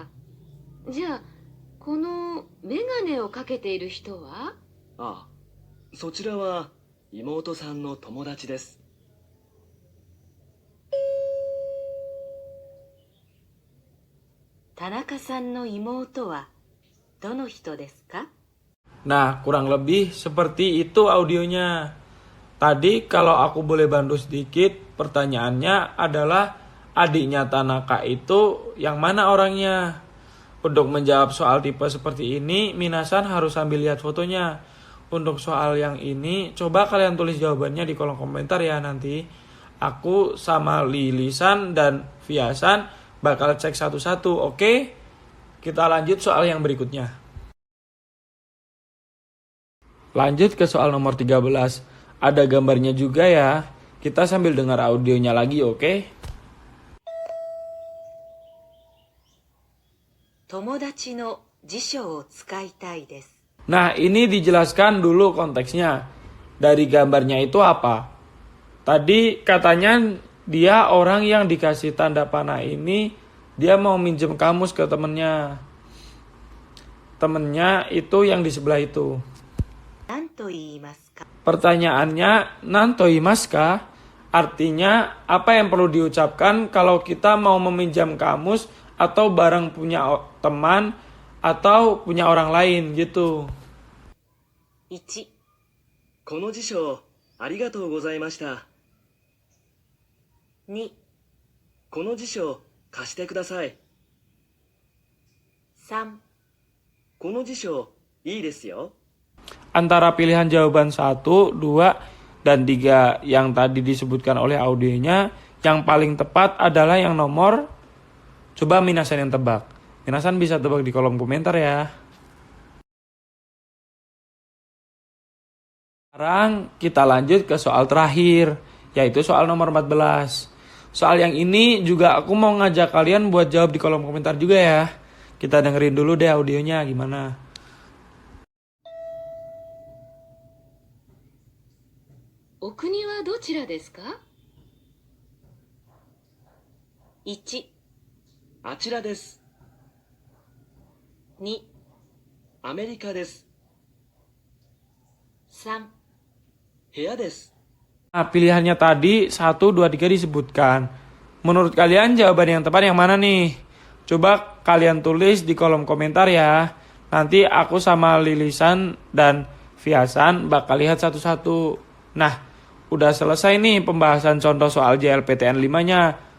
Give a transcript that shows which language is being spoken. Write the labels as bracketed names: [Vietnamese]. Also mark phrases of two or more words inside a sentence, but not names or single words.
[Japanese] じゃあ、このメガネをかけている人は？ああ、そちらは妹さんの友達です。田中さんの妹はどの人ですか？ [Indonesian] Nah, kurang lebih seperti itu audionya. Tadi kalau aku boleh bantu sedikit, pertanyaannya adalah adiknya Tanaka itu yang mana orangnya? Untuk menjawab soal tipe seperti ini, minasan harus sambil lihat fotonya. Untuk soal yang ini, coba kalian tulis jawabannya di kolom komentar ya nanti. Aku sama Lilisan dan Viasan bakal cek satu-satu, oke? Kita lanjut soal yang berikutnya. Lanjut ke soal nomor 13. Ada gambarnya juga ya. Kita sambil dengar audionya lagi, oke? [Japanese] 友達の辞書を使いたいです。 [Indonesian] Nah, ini dijelaskan dulu konteksnya. Dari gambarnya itu apa? Tadi katanya dia orang yang dikasih tanda panah ini, dia mau minjem kamus ke temennya. Temennya itu yang di sebelah itu. [Japanese] 何と言いますか？ [Indonesian] Pertanyaannya, [Japanese] 何と言いますか? [Indonesian] Artinya, apa yang perlu diucapkan kalau kita mau meminjam kamus atau barang punya teman atau punya orang lain gitu. [Japanese] 1、この辞書、ありがとうございました。 2、この辞書、貸してください。 3、この辞書、いいですよ。 [Indonesian] Antara pilihan jawaban 1, 2, dan 3 yang tadi disebutkan oleh audionya, yang paling tepat adalah yang nomor. Coba minasan yang tebak. Minasan bisa tebak di kolom komentar ya. Sekarang kita lanjut ke soal terakhir, yaitu soal nomor 14. Soal yang ini juga aku mau ngajak kalian buat jawab di kolom komentar juga ya. Kita dengerin dulu deh audionya gimana. [Japanese] お国はどちらですか？ 1、あちらです。 2、アメリカです。 3、部屋です。 [Indonesian] Nah, pilihannya tadi 1, 2, 3 disebutkan. Menurut kalian jawaban yang tepat yang mana nih? Coba kalian tulis di kolom komentar ya. Nanti aku sama Lilisan dan Viasan bakal lihat satu-satu. Nah, udah selesai nih pembahasan contoh soal JLPTN 5-nya.